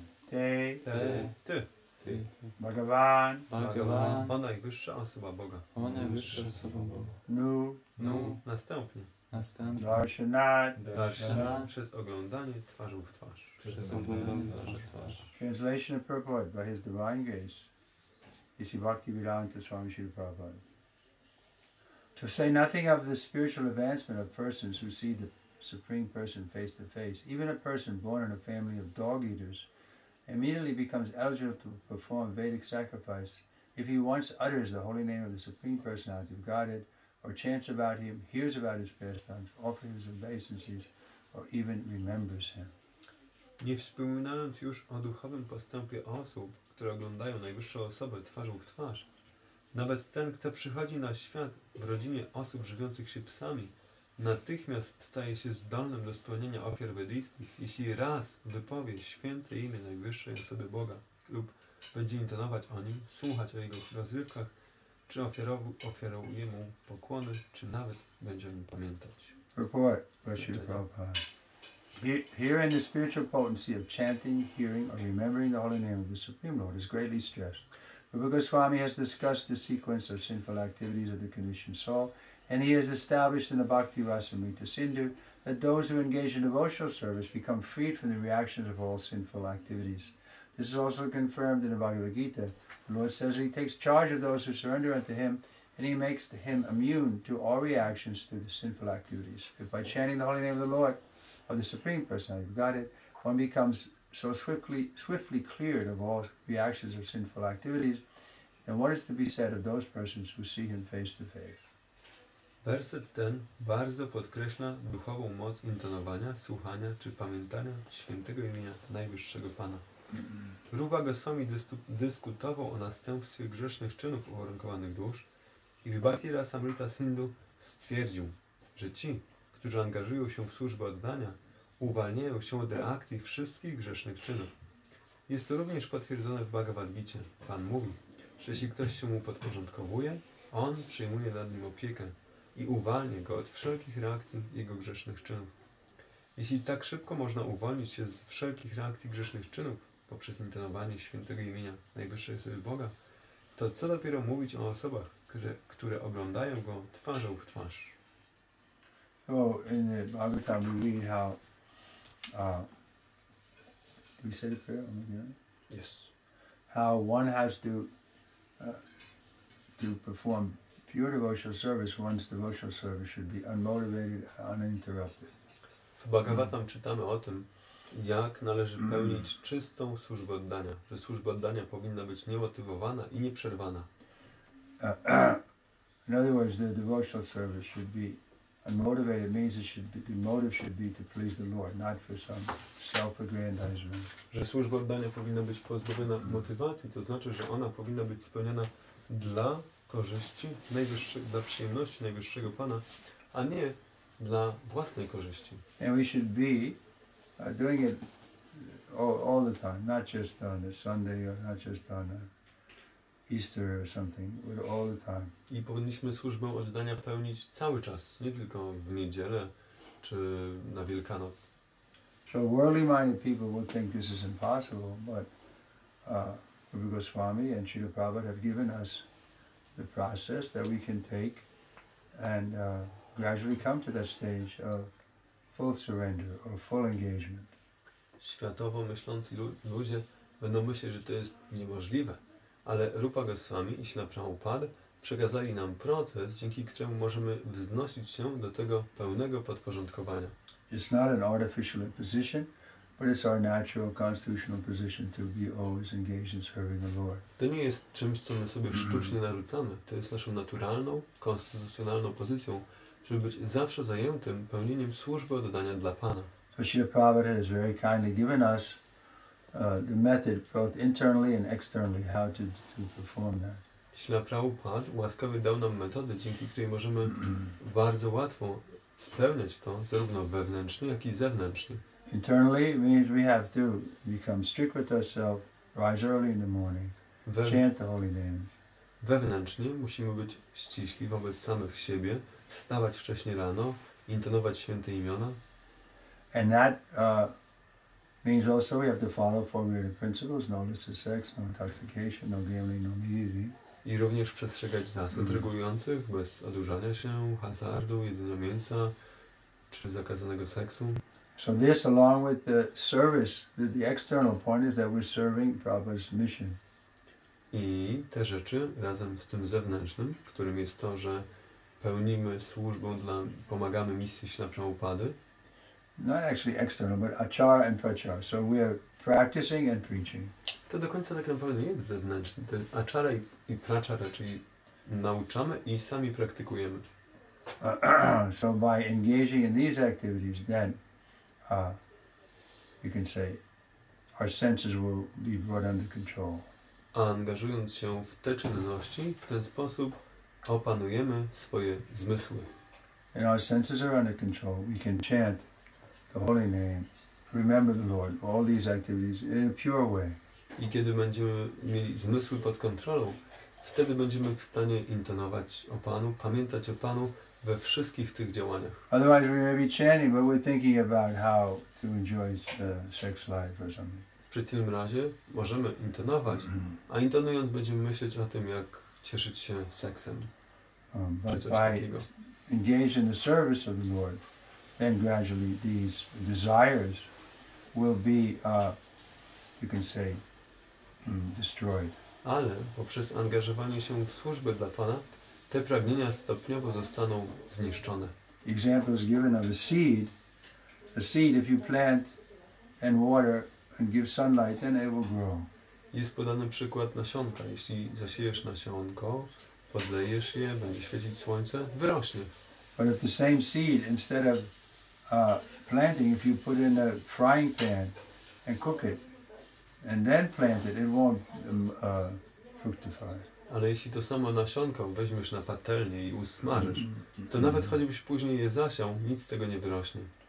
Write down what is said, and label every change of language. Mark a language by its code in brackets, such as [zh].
[sa] Te. [pl] Ty. Ty. [sa] Bhagavan, [pl] Bhagavan, O najwyższa osoba Boga. o najwyższa osoba Boga. [sa] Nu, [pl] Następnie. Następnie [sa] Darshanat. [pl] Darshana przez oglądanie twarzą w twarz. przez oglądanie twarzy w twarz. [en] Translation and purport by His Divine Grace, A.C. Bhaktivedanta Swami Srila Prabhupada. To say nothing of the spiritual advancement of persons who see the Supreme Person face to face, even a person born in a family of dog eaters immediately becomes eligible to perform Vedic sacrifice if he once utters the holy name of the Supreme Personality of Godhead, or chants about him, hears about his pastimes, offers his obeisances, or even remembers him. [pl] Nie wspominając już o duchowym postępie osób, które oglądają najwyższą osobę twarzą w twarz, nawet ten, kto przychodzi na świat w rodzinie osób żywiących się psami, natychmiast staje się zdolnym do spełnienia ofiar wedyjskich, jeśli raz wypowie święte imię najwyższej osoby Boga lub będzie intonować o nim, słuchać o jego rozrywkach, czy ofiaruje mu pokłony, czy nawet będzie o nim pamiętać. [en] Report, Srila Prabhupada. Here in the spiritual potency of chanting, hearing, or remembering the holy name of the Supreme Lord is greatly stressed. Rupa Goswami has discussed the sequence of sinful activities of the conditioned soul, and he has established in the Bhakti Rasamrita Sindhu that those who engage in devotional service become freed from the reactions of all sinful activities. This is also confirmed in the Bhagavad Gita. The Lord says that he takes charge of those who surrender unto him, and he makes him immune to all reactions to the sinful activities. If by chanting the holy name of the Lord, of the Supreme Personality of Godhead, one becomes so swiftly cleared of all reactions of sinful activities, then what is to be said of those persons who see him face to face? [pl] Werset ten bardzo podkreśla duchową moc intonowania, słuchania czy pamiętania świętego imienia Najwyższego Pana. Rupa Goswami dyskutował o następstwie grzesznych czynów uwarunkowanych dusz i w Bhakti Rasamrita Sindhu stwierdził, że ci, którzy angażują się w służbę oddania, uwalniają się od reakcji wszystkich grzesznych czynów. Jest to również potwierdzone w Bhagavad Gicie. Pan mówi, że jeśli ktoś się mu podporządkowuje, on przyjmuje nad nim opiekę i uwalnia go od wszelkich reakcji jego grzesznych czynów. Jeśli tak szybko można uwolnić się z wszelkich reakcji grzesznych czynów poprzez intonowanie świętego imienia Najwyższej Osoby Boga, to co dopiero mówić o osobach, które oglądają go twarzą w twarz. [en] So in the Bhagavatam we read how, do we say the prayer? Yes. How one has to perform pure devotional service. One's devotional service should be unmotivated, uninterrupted. [pl] W Bhagavatam czytamy o tym, jak należy pełnić czystą służbę oddania, że służba oddania powinna być niemotywowana i nieprzerwana. [en] In other words, the devotional service should be unmotivated. Means the motive should be to please the Lord, not for some self-aggrandizement. [pl] Że służba oddania powinna być pozbawiona motywacji, to znaczy, że ona powinna być spełniona dla korzyści dla przyjemności Najwyższego Pana, a nie dla własnej korzyści. [en] And we should be doing it all the time, not just on a Sunday or not just on a Easter or something, but all the time. [pl] I powinniśmy służbę oddania pełnić cały czas, nie tylko w niedzielę czy na Wielkanoc. [en] So worldly-minded people will think this is impossible, but Rupa Goswami and Srila Prabhupada have given us the process that we can take and gradually come to that stage of full surrender or full engagement. [pl] Światowo myślący ludzie będą myśleć, że to jest niemożliwe, ale Rupa Goswami i Śrila Prabhupada przekazali nam proces, dzięki któremu możemy wznosić się do tego pełnego podporządkowania. [en] It's not an artificial position, but it's our natural constitutional position to be always engaged in serving the Lord. [pl] To nie jest czymś, co my sobie sztucznie narzucamy. To jest naszą naturalną, konstytucjonalną pozycją, żeby być zawsze zajętym pełnieniem służby oddania dla Pana. [en] So Srila Prabhupada has very kindly given us the method, both internally and externally, how to perform that. [pl] Śrila Prabhupada łaskawie dał nam metodę, dzięki której możemy bardzo łatwo spełniać to, zarówno wewnętrznie, jak i zewnętrznie. [en] Internally means we have to become strict with ourselves, rise early in the morning, chant the holy name. [pl] Wewnętrznie musimy być ściśli wobec samych siebie, wstawać wcześnie rano, intonować święte imiona. [en] And that Means also we have to follow four greater principles: no illicit sex, no intoxication, no gambling, no nudity. [pl] I również przestrzegać zasad regulujących bez odurzania się, hazardu, jedzenia mięsa czy zakazanego seksu. [en] So this, along with the service, the external point is that we're serving Prabhupada's mission. [pl] I te rzeczy razem z tym zewnętrznym, którym jest to, że pełnimy służbę pomagamy misji Śla Prabhupady. [en] Not actually external, but achara and prachara. So we are practicing and preaching. [pl] To do końca tak naprawdę nie jest zewnętrzny. Ten achara i prachara, czyli nauczamy i sami praktykujemy. [en] So by engaging in these activities, then you can say our senses will be brought under control. [pl] A angażując się w te czynności, w ten sposób opanujemy swoje zmysły. [en] And our senses are under control. We can chant the holy name, remember the Lord, all these activities in a pure way. [pl] I kiedy będziemy mieli zmysły pod kontrolą, wtedy będziemy w stanie intonować o Panu, pamiętać o Panu we wszystkich tych działaniach. [en] Otherwise we may be chanting, but we're thinking about how to enjoy sex life or something. [pl] W przeciwnym razie możemy intonować, a intonując będziemy myśleć o tym, jak cieszyć się seksem. [en] But [pl] Czy coś [en] by [pl] takiego. [en] engage in the service of the Lord, then gradually these desires will be, you can say, destroyed. [pl] Ale poprzez angażowanie się w służbę dla Pana, te pragnienia stopniowo zostaną zniszczone. [en] Example is given of a seed. A seed, if you plant and water and give sunlight, then it will grow. [pl] Jest podany przykład nasionka. Jeśli zasiejesz nasionko, podlejesz je, będzie świecić słońce, wyrośnie. [en] But if the same seed, instead of planting, if you put in a frying pan and cook it, and then plant it, it won't fructify. [pl] Ale jeśli to samo nasionko weźmiesz na patelnię i usmażysz, to nawet choćbyś później je zasiał, nic z tego nie wyrośnie.